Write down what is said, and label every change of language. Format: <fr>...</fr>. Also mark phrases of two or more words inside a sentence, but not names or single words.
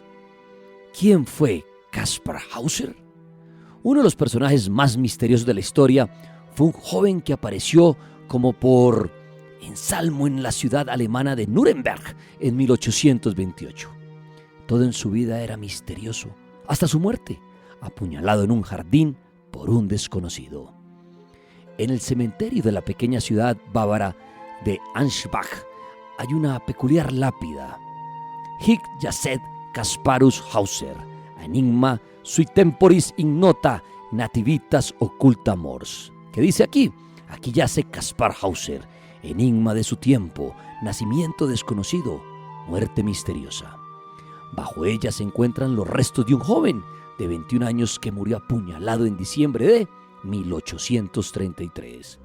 <es>¿Quién fue Kaspar Hauser? Uno de los personajes más misteriosos de la historia fue un joven que apareció como por ensalmo en la ciudad alemana de Nuremberg en 1828. Todo en su vida era misterioso, hasta su muerte, apuñalado en un jardín por un desconocido. En el cementerio de la pequeña ciudad bávara de Ansbach hay una peculiar lápida.</es> <la>Hic jacet Kasparus Hauser, enigma sui temporis ignota nativitas occulta mors.</la> <es>¿Qué dice aquí? Aquí yace Kaspar Hauser, enigma de su tiempo, nacimiento desconocido, muerte misteriosa. Bajo ella se encuentran los restos de un joven de 21 años que murió apuñalado en diciembre de 1833.</es>